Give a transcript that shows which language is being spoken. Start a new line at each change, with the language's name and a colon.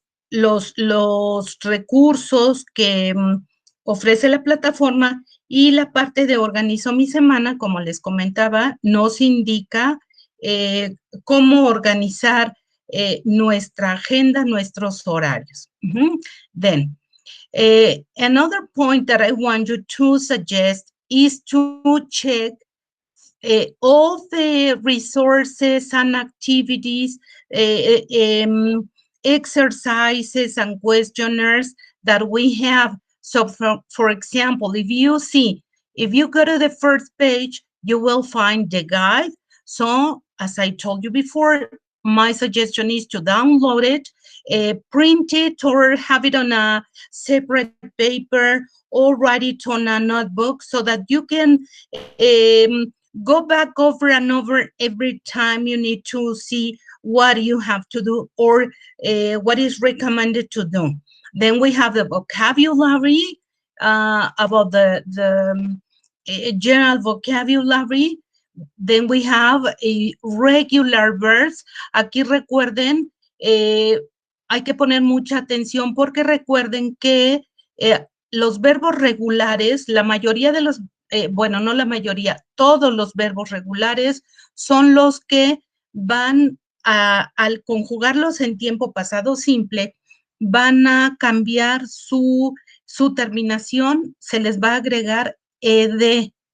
Spanish: los recursos que ofrece la plataforma, y la parte de organizo mi semana, como les comentaba, nos indica cómo organizar nuestra agenda, nuestros horarios.
English: Then, another point that I want you to suggest is to check all the resources and activities, exercises and questionnaires that we have. So for example, if you go to the first page, you will find the guide. So as I told you before, my suggestion is to download it, print it, or have it on a separate paper, or write it on a notebook so that you can go back over and over every time you need to see what you have to do, or what is recommended to do. Then we have the vocabulary, about the general vocabulary. Then we have regular verbs.
Spanish: Aquí recuerden, hay que poner mucha atención porque recuerden que los verbos regulares, la mayoría de los, bueno, no la mayoría, todos los verbos regulares son los que van al conjugarlos en tiempo pasado simple, van a cambiar su terminación, se les va a agregar ed.